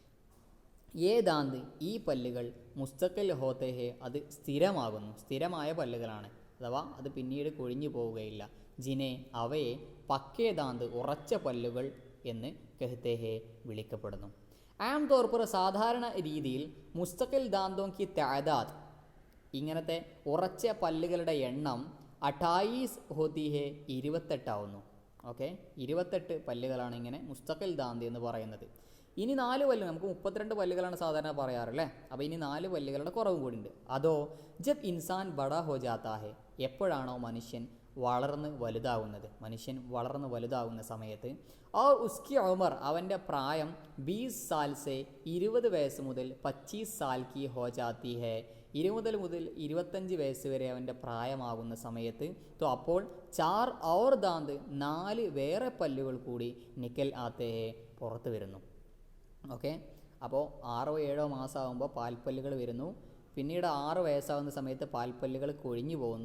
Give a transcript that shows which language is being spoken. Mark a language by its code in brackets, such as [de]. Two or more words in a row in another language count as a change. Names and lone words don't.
[ur] یہ دانت [ml] ഈ പല്ലുകൾ [ur] مستقل ہوتے ہیں, [ml] അത് സ്ഥിരമാകുന്നു, സ്ഥിരമായ പല്ലുകളാണ്, അഥവാ അത് പിന്നീട് കൊഴിഞ്ഞു പോവുകയില്ല. ജിനെ അവയെ [ur] پکے دانت [ml] ഉറച്ച പല്ലുകൾ എന്ന് [ur] کہتے ہیں [ml] വിളിക്കപ്പെടുന്നു. [ur] عام طور پر [ml] സാധാരണ രീതിയിൽ [ur] مستقل دانتوں کی تعداد, [ml] ഇങ്ങനത്തെ ഉറച്ച പല്ലുകളുടെ എണ്ണം 28 [ur] ہوتی ہے [ml] 28 ആവുന്നു. ഓക്കെ, 28 പല്ലുകളാണ് ഇങ്ങനെ [ur] مستقل دانت [ml] എന്ന് പറയുന്നത്. ഇനി 4 പല്ല്, നമുക്ക് 32 പല്ലുകളാണ് സാധാരണ പറയാറല്ലേ, അപ്പോൾ ഇനി 4 പല്ലുകളുടെ കുറവും കൂടി ഉണ്ട്. അതോ [ur] جب انسان بڑا ہو جاتا ہے, [ml] എപ്പോഴാണോ മനുഷ്യൻ വളർന്ന് വലുതാകുന്ന സമയത്ത് [ur] اور اس کی عمر [ml] അവൻ്റെ പ്രായം [ur] 20 سال سے [ml] 20 വയസ്സ് മുതൽ [ur] 25 سال کی ہو جاتی ہے, [ml] 20 മുതൽ 25 വയസ്സ് വരെ അവൻ്റെ പ്രായമാകുന്ന സമയത്ത് തോ അപ്പോൾ 4 [ur] اور دانت [ml] 4 വേറെ പല്ലുകൾ കൂടി [ur] نکل آتے ہیں [ml] പുറത്ത് വരുന്നു. ഓക്കെ, അപ്പോൾ 6-7 മാസമാകുമ്പോൾ പാൽപ്പല്ലുകൾ വരുന്നു. പിന്നീട് 6 വയസ്സാകുന്ന സമയത്ത് പാൽപ്പല്ലുകൾ കൊഴിഞ്ഞു പോകുന്നു.